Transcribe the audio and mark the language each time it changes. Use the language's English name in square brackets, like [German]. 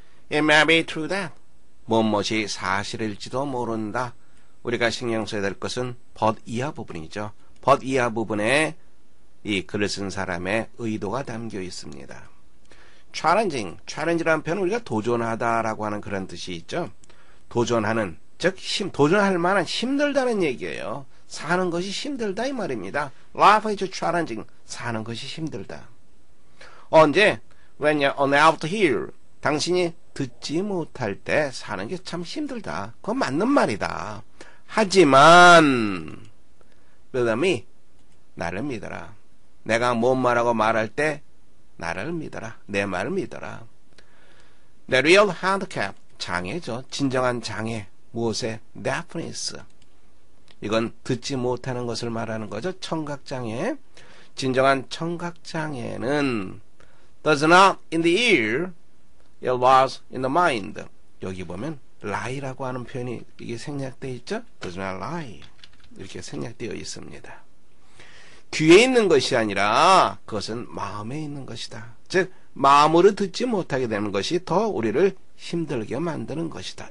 [English] It may be true that [Korean] 무엇이 사실일지도 모른다. 우리가 신경 써야 될 것은 but 이하 부분이죠. but 이하 부분에 이 글을 쓴 사람의 의도가 담겨 있습니다. challeng이라는 표현은 우리가 도전하다라고 하는 그런 뜻이 있죠. 도전하는, 즉 도전할 만한 힘들다는 얘기예요. 사는 것이 힘들다 이 말입니다. [English] Life is challenging. [Korean] 사는 것이 힘들다. 언제? [English] When you're unable to hear. [Korean] 당신이 듣지 못할 때 사는 게 참 힘들다. 그건 맞는 말이다. 하지만 [English] believe me, [Korean] 나를 믿어라. 내가 뭔 말하고 말할 때 나를 믿어라. 내 말을 믿어라. [English] The real handicap, 장애죠. [Korean] 진정한 장애. 무엇에? deafness. 이건 듣지 못하는 것을 말하는 거죠. 청각장애. 진정한 청각장애는 [English] does not in the ear, it was in the mind. [Korean] 여기 보면 lie라고 하는 표현이 이게 생략되어 있죠. [English] does not lie. [Korean] 이렇게 생략되어 있습니다. 귀에 있는 것이 아니라 그것은 마음에 있는 것이다. 즉 마음으로 듣지 못하게 되는 것이 더 우리를 힘들게 만드는 것이다.